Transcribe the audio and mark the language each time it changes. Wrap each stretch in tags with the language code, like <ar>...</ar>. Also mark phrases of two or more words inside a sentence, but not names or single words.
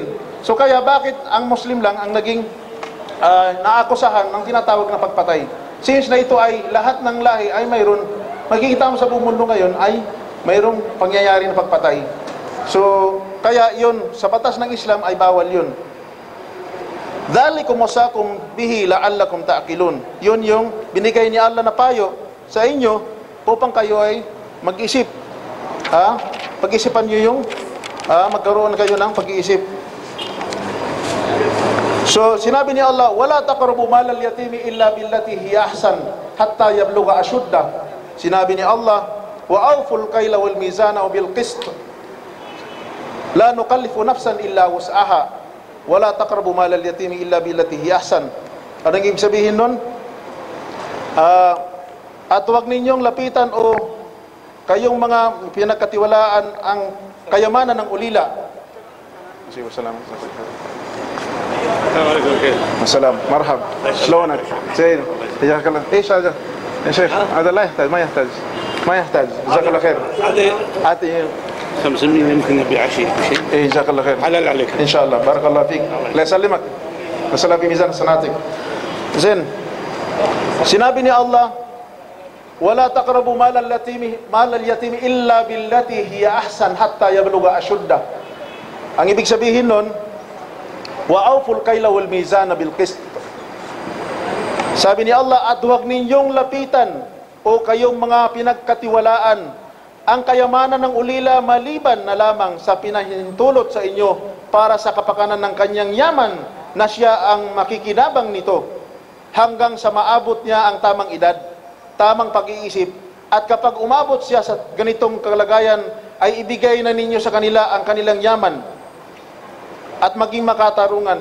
<tl>So, kaya bakit ang Muslim lang ang naging naakusahan ng tinatawag na pagpatay? Since na ito ay lahat ng lahi ay mayroon, makikita mo sa buong mundo ngayon ay mayroong pangyayari na pagpatay. So, kaya yun, sa batas ng Islam ay bawal yun.</tl> <ar>ذلكم وصاكم به لعلكم تعقلون.</ar> <tl>Yun yung binigay ni Allah na payo sa inyo upang kayo ay mag-isip. Pag-isipan nyo yung magkaroon kayo ng pag-iisip. So sinabi ni Allah,</tl> <ar>ولا تقربوا مال اليتيم إلا بالتي هي أحسن حتى يبلغ أشده.</ar> <tl>Sinabi ni Allah,</tl> <ar>وأوفوا الكيل والميزان بالقسط لا نكلف نفسا إلا وسعها ولا تقربوا مال اليتيم إلا بالتي هي أحسن.</ar> <tl>Anong ibig sabihin nun? At huwag ninyong lapitan o kayong mga pinagkatiwalaan ang kayamanan ng ulila.</tl> <ar>السلام مرحب شلونك زين جزاك الله ايش هذا يا شيخ هذا لا يحتاج ما يحتاج جزاك الله خير اعطي 500 يمكن يبيع شيء بشيء ايه جزاك الله خير حلال عليك ان شاء الله بارك الله فيك الله يسلمك وسلام في ميزان حسناتك زين</ar> <tl>sinabi ni Allah</tl> <ar>ولا تقربوا مال اليتيم إلا بالتي هي أحسن حتى يبلغ أشده.</ar> <tl>Ang ibig sabihin nun,</tl> <ar>وأوفوا الكيل والميزان بالقسط.</ar> <tl>Sabi ni Allah, at huwag ninyong lapitan o kayong mga pinagkatiwalaan ang kayamanan ng ulila maliban na lamang sa pinahintulot sa inyo para sa kapakanan ng kanyang yaman na siya ang makikinabang nito hanggang sa maabot niya ang tamang edad, tamang pag-iisip, at kapag umabot siya sa ganitong kalagayan ay ibigay na ninyo sa kanila ang kanilang yaman at maging makatarungan.</tl>